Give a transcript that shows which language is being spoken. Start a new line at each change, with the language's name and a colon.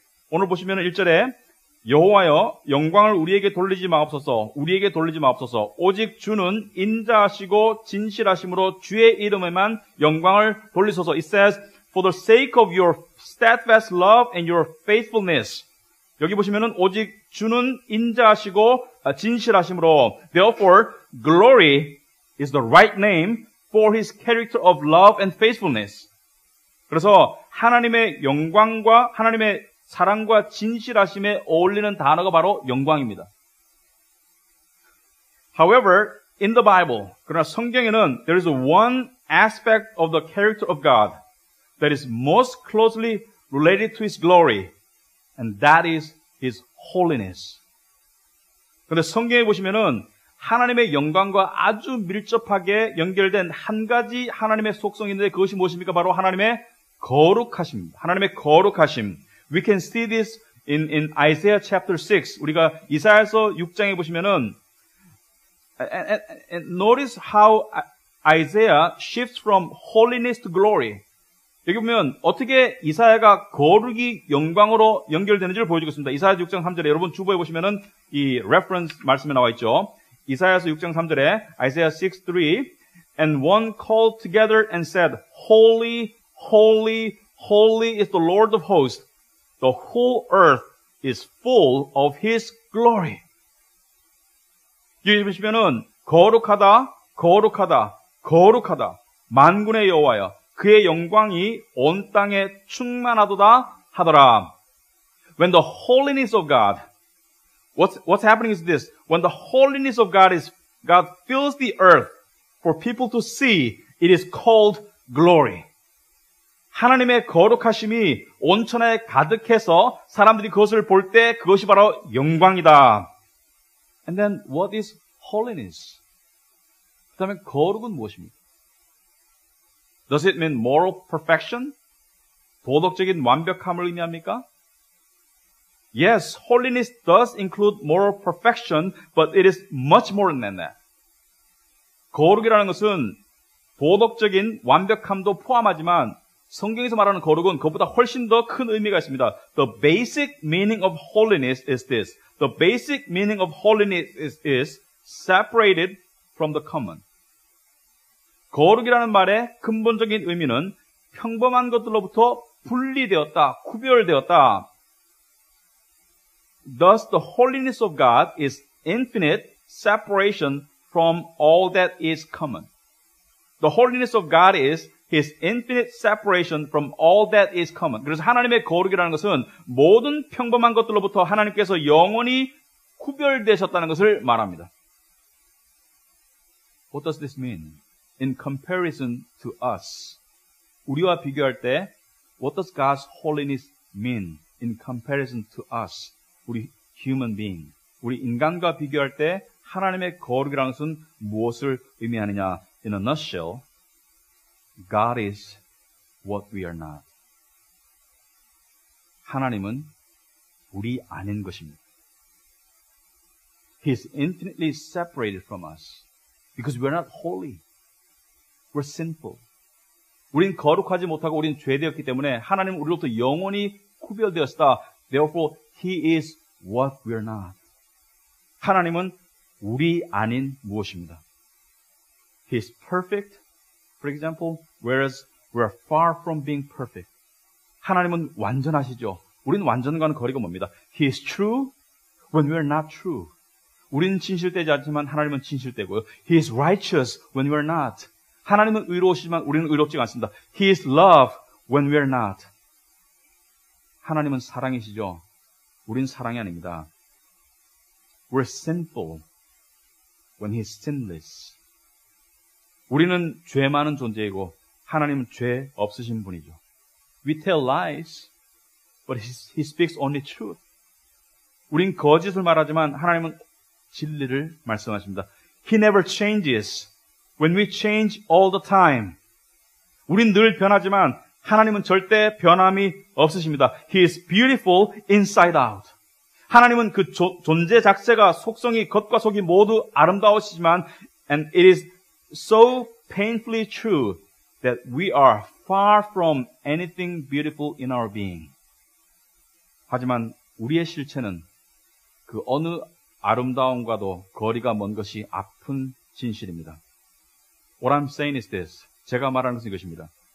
Korean: 오늘 보시면 1절에 여호와여 영광을 우리에게 돌리지 마옵소서. 오직 주는 인자하시고 진실하심으로 주의 이름에만 영광을 돌리소서.
English: It says, for the sake of your steadfast love and your faithfulness.
Korean: 여기 보시면은 오직 주는 인자하시고 진실하심으로.
English: Therefore, glory is the right name for His character of love and faithfulness.
Korean: 그래서 하나님의 영광과 하나님의 사랑과 진실하심에 어울리는 단어가 바로 영광입니다.
English: However, in the Bible,
Korean: 그러나 성경에는
English: there is one aspect of the character of God that is most closely related to His glory, and that is His holiness.
Korean: 그런데 성경에 보시면은 하나님의 영광과 아주 밀접하게 연결된 한 가지 하나님의 속성이 있는데 그것이 무엇입니까? 바로 하나님의 거룩하심입니다. 하나님의 거룩하심.
English: We can see this in Isaiah chapter 6.
Korean: 우리가 이사야서 6장에 보시면은
English: and notice how Isaiah shifts from holiness to glory.
Korean: 여기 보면 어떻게 이사야가 거룩이 영광으로 연결되는지를 보여주겠습니다. 이사야 6장 3절에 여러분 주보에 보시면은 이 reference 말씀에 나와 있죠. 이사야서 6장 3절에
English: Isaiah 6:3 And one called together and said, Holy, holy, holy is the Lord of hosts. The whole earth is full of His glory.
Korean: 여기 보시면은 거룩하다, 거룩하다, 거룩하다. 만군의 여호와여, 그의 영광이 온 땅에 충만하도다 하더라.
English: When the holiness of God, what's happening is this. When the holiness of God fills the earth for people to see, it is called glory.
Korean: 하나님의 거룩하심이 온천에 가득해서 사람들이 그것을 볼 때 그것이 바로 영광이다.
English: And then what is holiness?
Korean: 그 다음에 거룩은 무엇입니까?
English: Does it mean moral perfection?
Korean: 도덕적인 완벽함을 의미합니까?
English: Yes, holiness does include moral perfection, but it is much more than that.
Korean: 거룩이라는 것은 도덕적인 완벽함도 포함하지만 성경에서 말하는 거룩은 그것보다 훨씬 더 큰 의미가 있습니다.
English: The basic meaning of holiness is this. The basic meaning of holiness is separated from the common.
Korean: 거룩이라는 말의 근본적인 의미는 평범한 것들로부터 분리되었다, 구별되었다.
English: Thus, the holiness of God is infinite separation from all that is common. The holiness of God is His infinite separation from all that is common.
Korean: 그래서 하나님의 거룩이라는 것은 모든 평범한 것들로부터 하나님께서 영원히 구별되셨다는 것을 말합니다.
English: What does this mean? In comparison to us.
Korean: 우리와 비교할 때
English: what does God's holiness mean in comparison to us?
Korean: 우리
English: human being.
Korean: 우리 인간과 비교할 때 하나님의 거룩이라는 것은 무엇을 의미하느냐?
English: In a nutshell, God is what we are not.
Korean: 하나님은 우리 아닌 것입니다.
English: He is infinitely separated from us because we are not holy. We're sinful.
Korean: 우린 거룩하지 못하고 우린 죄되었기 때문에 하나님은 우리로부터 영원히 구별되었다.
English: Therefore, He is what we are not.
Korean: 하나님은 우리 아닌 무엇입니다.
English: He is perfect, for example, whereas we are far from being perfect.
Korean: 하나님은 완전하시죠. 우리는 완전과는 거리가 멉니다.
English: He is true when we are not true.
Korean: 우리는 진실되지 않지만 하나님은 진실되고요.
English: He is righteous when we are not.
Korean: 하나님은 의로우시지만 우리는 의롭지 않습니다.
English: He is love when we are not.
Korean: 하나님은 사랑이시죠. 우린 사랑이 아닙니다.
English: We're sinful when He is sinless.
Korean: 우리는 죄 많은 존재이고 하나님은 죄 없으신 분이죠.
English: We tell lies, but He speaks only truth.
Korean: 우린 거짓을 말하지만 하나님은 진리를 말씀하십니다.
English: He never changes when we change all the time.
Korean: 우린 늘 변하지만 하나님은 절대 변함이 없으십니다.
English: He is beautiful inside out.
Korean: 하나님은 그 존재 자체가 속성이 겉과 속이 모두 아름다우시지만
English: and it is so painfully true that we are far from anything beautiful in our being.
Korean: 하지만 우리의 실체는 그 어느 아름다움과도 거리가 먼 것이 아픈 진실입니다.
English: What I'm saying is this.
Korean: 제가 말하는 것은 이것입니다.